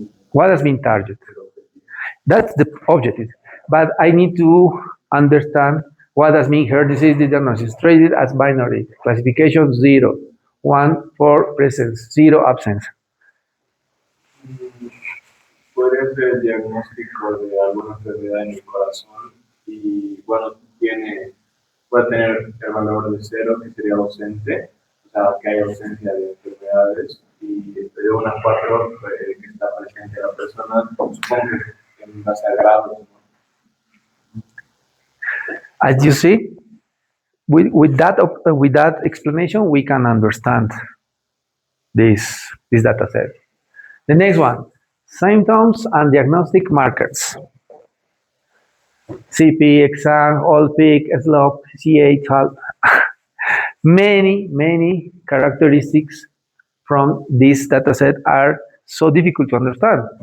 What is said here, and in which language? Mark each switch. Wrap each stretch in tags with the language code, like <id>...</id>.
<en>What does mean target? That's the objective. But I need to understand what does mean here disease diagnosis. Treated as binary. Classification 0, 1 for presence, 0 absence.</en> <es>Podría ser el diagnóstico de alguna enfermedad en el corazón y bueno, puede tener el valor de 0, que sería ausente, o sea, que hay ausencia de enfermedades, y de 1 a 4, que está presente la persona, supongo que en base a grados, ¿no?</es> <en>As you see, with that explanation, we can understand this data set. The next one, symptoms and diagnostic markers. CP, exam, all-peak, slope, CH, many characteristics from this data set are so difficult to understand.</en>